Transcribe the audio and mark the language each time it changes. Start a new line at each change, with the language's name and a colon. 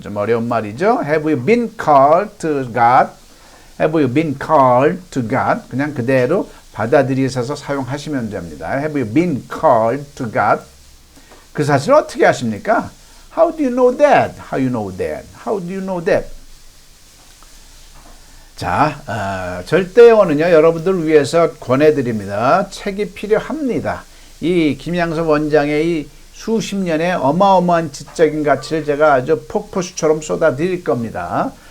Korean: 좀 어려운 말이죠.
English: Have you been called to God? Have you been called to God?
Korean: 그냥 그대로 받아들이셔서 사용하시면 됩니다.
English: Have you been called to God?
Korean: 그 사실을 어떻게 아십니까?
English: How do you know that? How you know that? How do you know that?
Korean: 자, 절대 영어는요, 여러분들 위해서 권해드립니다. 책이 필요합니다. 이 김양섭 원장의 이 수십 년의 어마어마한 지적인 가치를 제가 아주 폭포수처럼 쏟아드릴 겁니다.